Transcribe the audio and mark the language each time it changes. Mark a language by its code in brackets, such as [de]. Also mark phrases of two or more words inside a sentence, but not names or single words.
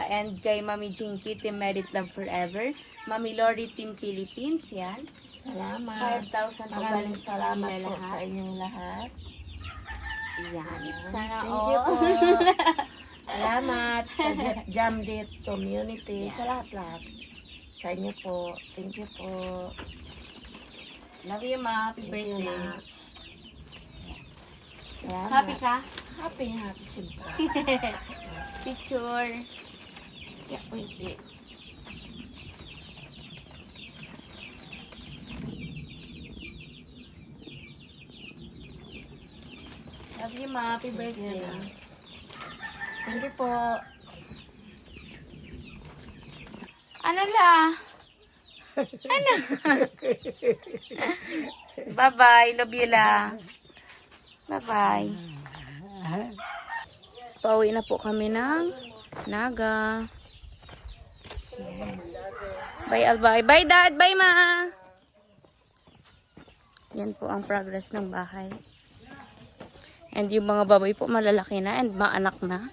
[en] And kay Mami Jinky, Team Medit Love Forever. Mami Lori, Team Philippines. [tl] Yan. Salamat. 5,000 po Maraming galing sa salamat inyo po lahat. sa inyong lahat. Yan. Sana [en] Thank you po. all. [tl] Salamat sa Jamdit community. Sa lahat-lahat. Sa inyo po. [en] Thank you po. Love you, Ma. Happy Thank you birthday. [tl] na. Salamat. Happy ka? Happy, siyempre. Picture. Yeah, pwede. [en] Love you, Ma. Happy birthday. Thank you po. [tl] Ano la? Ano? [en] Bye-bye. Love you la. Bye-bye. [tl] Pauwi na po kami ng Naga. [en] Bye, Albay. Bye, Dad. Bye, Ma. [tl] Yan po ang progress ng bahay. And yung mga baboy po malalaki na and maanak na.